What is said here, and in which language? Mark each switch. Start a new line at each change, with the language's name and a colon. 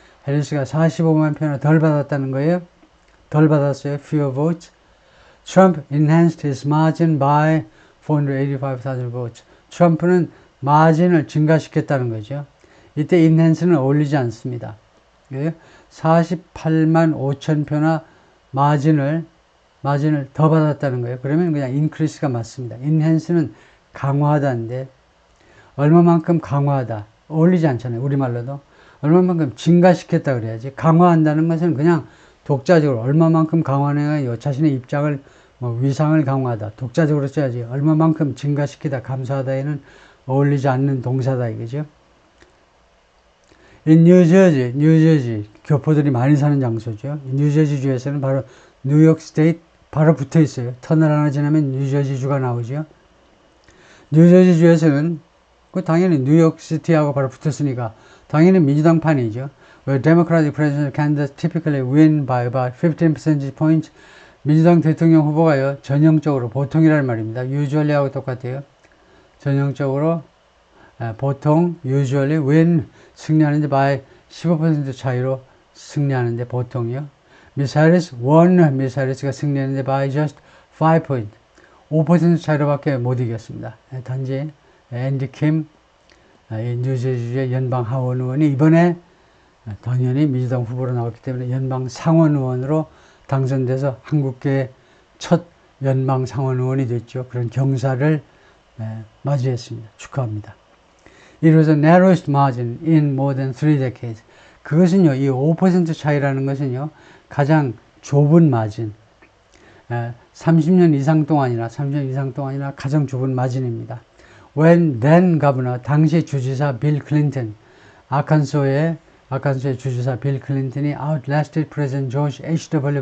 Korean: 해리스가 45만 표나 덜 받았다는 거예요. 덜 받았어요.
English: fewer votes. Trump enhanced his margin by 485,000 votes.
Korean: 트럼프는 마진을 증가시켰다는 거죠. 이때 enhance는 어울리지 않습니다. 48만 5천 표나 마진을 더 받았다는 거예요. 그러면 그냥 increase가 맞습니다. enhance는 강화하다인데 얼마만큼 강화하다 어울리지 않잖아요. 우리말로도 얼마만큼 증가시켰다 그래야지. 강화한다는 것은 그냥 독자적으로 얼마만큼 강화하냐, 자신의 입장을 위상을 강화하다 독자적으로 써야지. 얼마만큼 증가시키다 감소하다에는 어울리지 않는 동사다 이거죠. In 뉴저지 교포들이 많이 사는 장소죠. 뉴저지 주에서는 바로 뉴욕 스테이트 바로 붙어 있어요. 터널 하나 지나면 뉴저지주가 나오죠. 뉴저지 주에서는 당연히 뉴욕시티하고 바로 붙었으니까 당연히 민주당판이죠.
English: Where Democratic presidential candidates typically win by about 15 percentage points.
Korean: 민주당 대통령 후보가요, 전형적으로 보통이라는 말입니다. usually하고 똑같아요. 전형적으로 보통
English: usually win
Korean: 승리하는데 by 15% 차이로 승리하는데 보통이요.
English: Miss Harris won.
Korean: Miss Harris가 승리했는데
English: by just 5 point.
Korean: 5% 차이로밖에 못 이겼습니다. 단지 앤디 킴, 뉴저지주의 연방 하원 의원이 이번에 당연히 민주당 후보로 나왔기 때문에 연방 상원 의원으로 당선돼서 한국계의 첫 연방 상원 의원이 됐죠. 그런 경사를 맞이했습니다. 축하합니다.
English: It was the narrowest margin in more than 3 decades.
Korean: 그것은요, 이 5% 차이라는 것은요, 가장 좁은 마진, 30년 이상 동안이나 가장 좁은 마진입니다.
English: When then governor,
Korean: 당시 주지사 빌 클린턴, 아칸소의 주지사 빌 클린턴이
English: outlasted President George H.W.